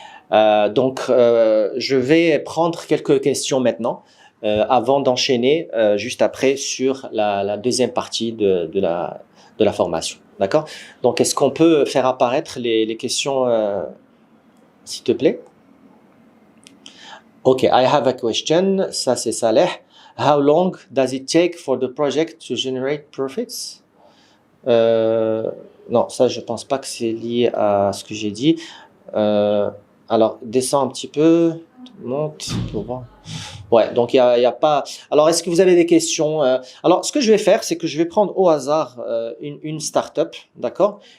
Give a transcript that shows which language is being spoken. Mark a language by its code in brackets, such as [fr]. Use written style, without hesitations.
[fr] Donc, je vais prendre quelques questions maintenant. Avant d'enchaîner juste après sur la deuxième partie de la formation. D'accord? Donc, est-ce qu'on peut faire apparaître les questions, s'il te plaît? [en] OK, I have a question. [fr] Ça, c'est Saleh. [en] How long does it take for the project to generate profits? [fr] Non, ça, je pense pas que c'est lié à ce que j'ai dit. Alors, descends un petit peu. Monte. Pour voir. Ouais, donc il y a pas. Alors, est-ce que vous avez des questions? Alors, ce que je vais faire, c'est que je vais prendre au hasard une start-up, d'accord?